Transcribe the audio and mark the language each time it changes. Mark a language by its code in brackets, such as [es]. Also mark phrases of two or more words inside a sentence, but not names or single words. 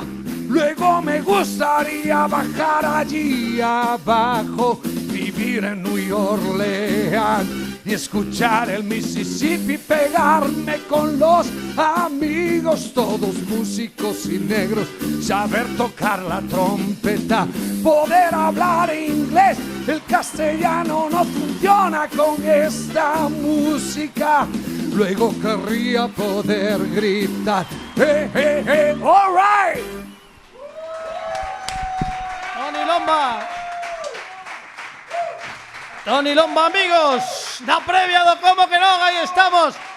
[es] Luego me gustaría bajar allí abajo, vivir en New Orleans y escuchar el Mississippi, pegarme con los amigos, todos músicos y negros, saber tocar la trompeta, poder hablar inglés. El castellano no funciona con esta música. Luego querría poder gritar, [en] all right. [es] Toni Lomba. Toni Lomba, amigos. [gl] Da previa do Como que non, aí estamos.